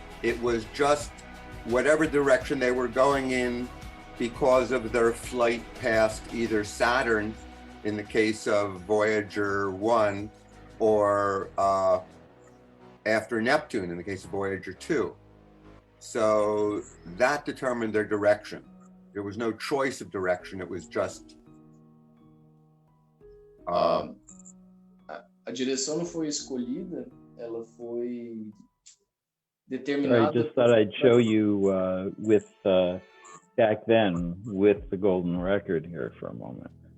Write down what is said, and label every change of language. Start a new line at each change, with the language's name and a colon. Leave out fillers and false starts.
English: It was just whatever direction they were going in because of their flight past either Saturn, in the case of Voyager 1, or after Neptune, in the case of Voyager 2. So that determined their direction. There was no choice of direction, it was just...
Portuguese: A direção não foi escolhida, ela foi determinada.
English: I just thought I'd show you with back then with the golden record here for a moment.